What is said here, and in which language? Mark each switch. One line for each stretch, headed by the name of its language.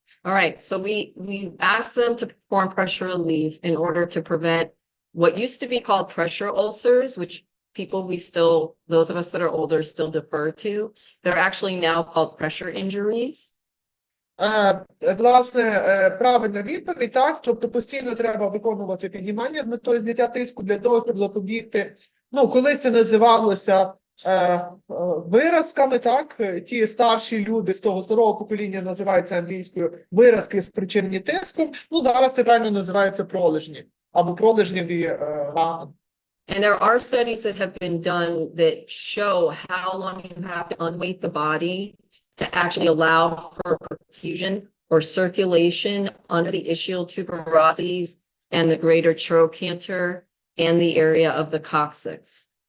English: All right, so we asked them to perform pressure relief in order to prevent what used to be called pressure ulcers, which those of us that are older still defer to. They're actually now called pressure injuries.
Ukrainian: Власне, правильна відповідь, так, тобто постійно треба виконувати піднімання з метою зняття тиску для того, щоб запобігти, колись це називалося виразками, так, ті старші люди з того старого покоління називаються англійською виразки, спричинені тиском, зараз це правильно називається пролежні, або пролежневі рани.
English: And there are studies that have been done that show how long you have to unweight the body to actually allow for perfusion or circulation under the ischial tuberosities and the greater trochanter and the area of the coccyx.